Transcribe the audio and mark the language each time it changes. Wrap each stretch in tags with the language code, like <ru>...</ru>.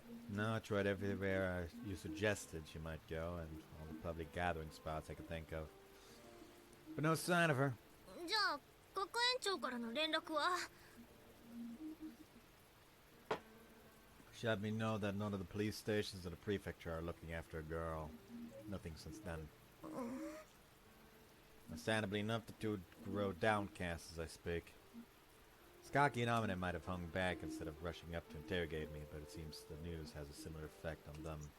<en>No, I tried everywhere you suggested she might go, and all the public gathering spots I could think of. But no sign of her.</en> <ja>じゃあ学園長からの連絡は？</ja> <en>She had me know that none of the police stations in the prefecture are looking after a girl. Nothing since then. Understandably enough, the two grow downcast as I speak. Skaki and Amine might have hung back instead of rushing up to interrogate me, but it seems the news has a similar effect on them.</en>